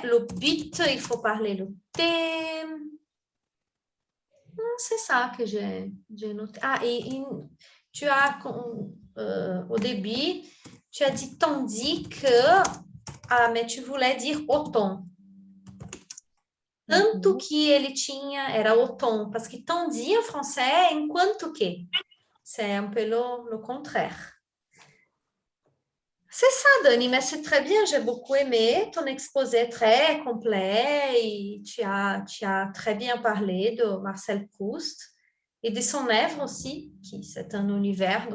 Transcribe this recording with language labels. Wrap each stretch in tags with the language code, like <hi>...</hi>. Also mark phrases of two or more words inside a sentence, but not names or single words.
<fr>Le but, il faut parler le thème. C'est ça que j'ai noté. Ah, et tu as, au début, tu as dit tandis que, ah, mais tu voulais dire autant.</fr> <pt>Tanto que ele tinha, era o ton,</pt> <fr>parce que tandis en français,</fr> <pt>enquanto que.</pt> <fr>C'est un peu le contraire. C'est ça, Dani, mais c'est très bien. J'ai beaucoup aimé ton exposé très complet et tu as très bien parlé de Marcel Proust et de son œuvre aussi, qui c'est un univers.</fr>